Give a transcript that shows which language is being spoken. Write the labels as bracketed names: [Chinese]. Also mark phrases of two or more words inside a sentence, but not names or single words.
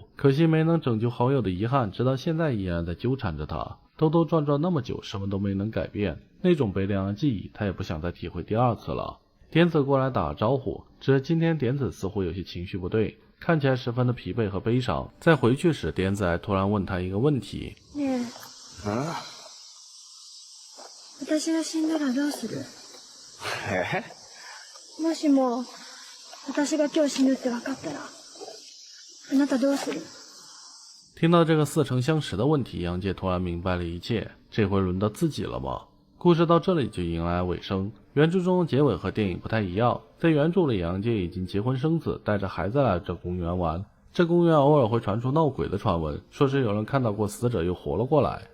[Chinese] 可惜没能拯救好友的遗憾，直到现在依然在纠缠着他。兜兜转转那么久，什么都没能改变。那种悲凉的记忆，他也不想再体会第二次了。点子过来打了招呼，只是今天点子似乎有些情绪不对，看起来十分的疲惫和悲伤。在回去时，点子还突然问他一个问题： [Japanese] ねえ、私が死んだらどうする？もしも私が今日死ぬって分かったら、あなたどうする？ [Chinese] 听到这个似曾相识的问题，杨介突然明白了一切，这回轮到自己了吗？故事到这里就迎来尾声。原著中的结尾和电影不太一样，在原著里，杨介已经结婚生子，带着孩子来这公园玩。这公园偶尔会传出闹鬼的传闻，说是有人看到过死者又活了过来。